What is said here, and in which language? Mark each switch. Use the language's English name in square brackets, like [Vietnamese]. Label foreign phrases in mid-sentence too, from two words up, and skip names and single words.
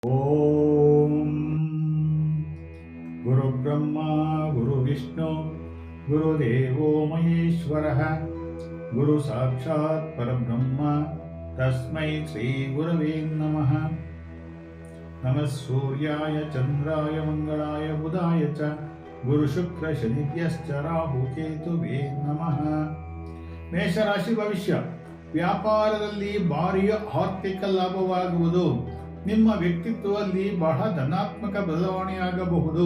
[Sanskrit] ಓಂ ಗುರುಬ್ರಹ್ಮ ಗುರುವಿಷ್ಣು ಗುರುದೇವೋ ಮಹೇಶ್ವರಃ ಗುರು ಸಾಕ್ಷಾತ್ ಪರಬ್ರಹ್ಮ ತಸ್ಮೈ ಶ್ರೀ ಗುರವೇ ನಮಃ. ನಮಃ ಸೂರ್ಯಾಯ ಚಂದ್ರಾಯ ಮಂಗಳಾಯ ಬುಧಾಯ ಚ ಗುರು ಶುಕ್ರ ಶನಿಭ್ಯಶ್ಚ ರಾಹು ಕೇತುವೇ ನಮಃ. [Kannada] ಮೇಷರಾಶಿ ಭವಿಷ್ಯ. ವ್ಯಾಪಾರದಲ್ಲಿ ಭಾರೀ ಆರ್ಥಿಕ ಲಾಭವಾಗುವುದು. ನಿಮ್ಮ ವ್ಯಕ್ತಿತ್ವದಲ್ಲಿ ಬಹಳ ಧನಾತ್ಮಕ ಬದಲಾವಣೆಯಾಗಬಹುದು.